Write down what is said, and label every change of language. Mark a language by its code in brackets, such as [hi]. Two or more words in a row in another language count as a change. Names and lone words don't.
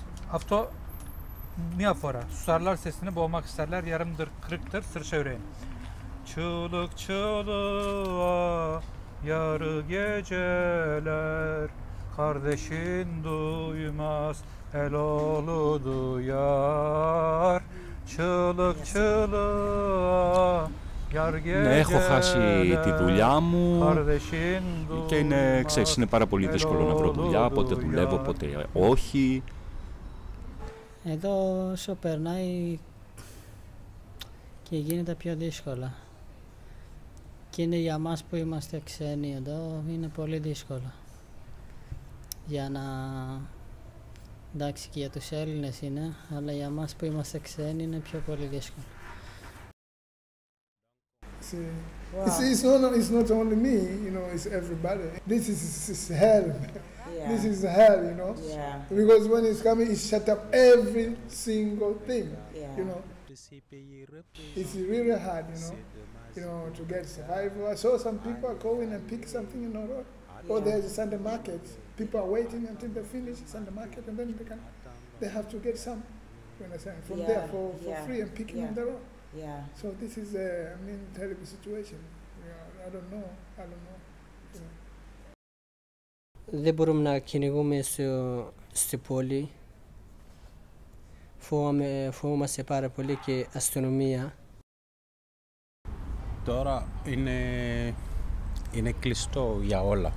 [el] Αυτό μία φορά. [tr] Susarlar sesini boğmak isterler. Yarımdır, kırıktır, sırça yüreğin. Çığlık çığlığa yarı geceler, kardeşin duymaz el oğlu duyar. Çığlık çığlığa yar [el] Ναι, έχω χάσει τη δουλειά μου και ξέρεις, είναι πάρα πολύ δύσκολο να βρω δουλειά, πότε δουλεύω, πότε όχι. Εδώ όσο περνάει και γίνεται πιο δύσκολα. Και είναι για μας που είμαστε ξένοι εδώ, είναι πολύ δύσκολο. Για να... εντάξει, και για τους Έλληνες είναι, αλλά για μας που είμαστε ξένοι είναι πιο πολύ δύσκολο. [en] Wow. It's not only me, you know, it's everybody. This is hell. Yeah. This is hell, you know. Yeah. Because when it's coming, it shut up every single thing, you know. It's really hard, you know, to get survival. I saw some people go in and pick something in the road. Or there's a Sunday market. People are waiting until they finish Sunday market, and then they have to get some, you understand, from there for free and picking on the road. Yeah. So this is a, terrible situation. I don't know. [el] Δεν μπορούμε να κυνηγούμε στη πόλη. Φοβόμαστε πάρα πολύ και αστυνομία. Τώρα είναι κλειστό για όλα.